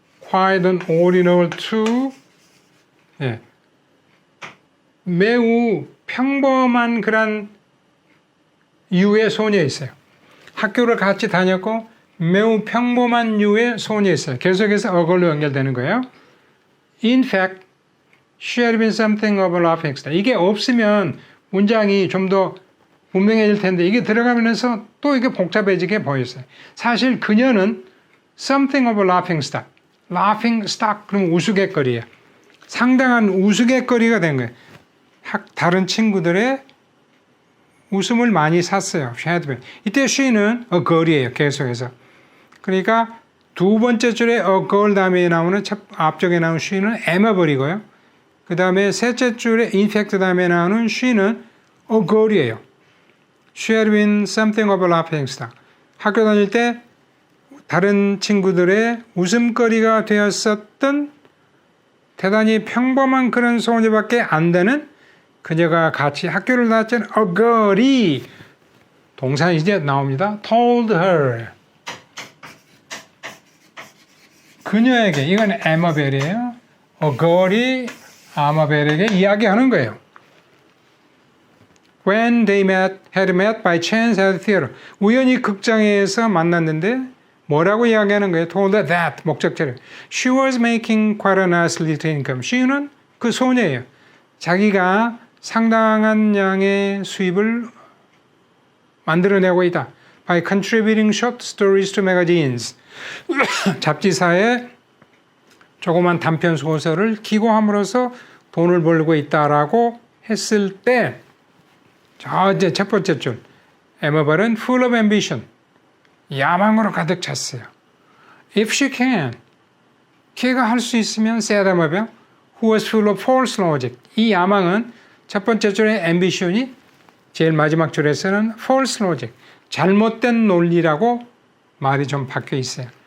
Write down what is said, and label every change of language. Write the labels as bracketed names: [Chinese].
[English] Quite an ordinary too. [Korean] 매우 평범한 그런 유의 소녀 있어요. 학교를 같이 다녔고 매우 평범한 유의 소녀 있어요. 계속해서 어걸로 연결되는 거예요. [English] In fact, she had been something of a laughing stock. [Korean] 이게 없으면 문장이 좀 더 분명해질 텐데 이게 들어가면서 또 이게 복잡해지게 보였어요. 사실 그녀는 [English] something of a laughing stock. [Korean] laughing stock 그럼 우스갯거리예요. 상당한 우스갯거리가 된 거예요. 다른 친구들의 웃음을 많이 샀어요. 이때 she는 a girl이에요. 계속해서. 그러니까 두 번째 줄에 a girl 다음에 나오는 앞쪽에 나오는 she는 에머블이고요. 그 다음에 셋째 줄에 in fact 다음에 나오는 she는 a girl이에요. [English] She had been something of a laughing stock. [Korean] 학교 다닐 때 다른 친구들의 웃음거리가 되었었던 대단히 평범한 그런 소녀밖에 안 되는 그녀가 같이 학교를 다녔던 a girl이 동사 이제 나옵니다. [English] told her. [Korean] 그녀에게 이건 에머벨이에요. a girl이 아마벨에게 이야기하는 거예요. [English] When they had met by chance at the theater. [Korean] 우연히 극장에서 만났는데 뭐라고 이야기하는 거예요? [English] Told her that [Korean] 목적절이에요. [English] She was making quite a nice little income. [Korean] She는 그 소녀예요. 자기가 상당한 양의 수입을 만들어내고 있다. [English] By contributing short stories to magazines. [Korean] 잡지사에 조그만 단편 소설을 기고함으로써 돈을 벌고 있다라고 했을 때 이제 첫 번째 줄 에머벨은 [English] full of ambition [Korean] 야망으로 가득 찼어요. [English] If she can [Korean] 걔가 할 수 있으면 said 에머벨 [English] who was full of false logic [Korean] 이 야망은 첫 번째 줄의 ambition이 제일 마지막 줄에서는 false logic 잘못된 논리라고 말이 좀 바뀌어 있어요.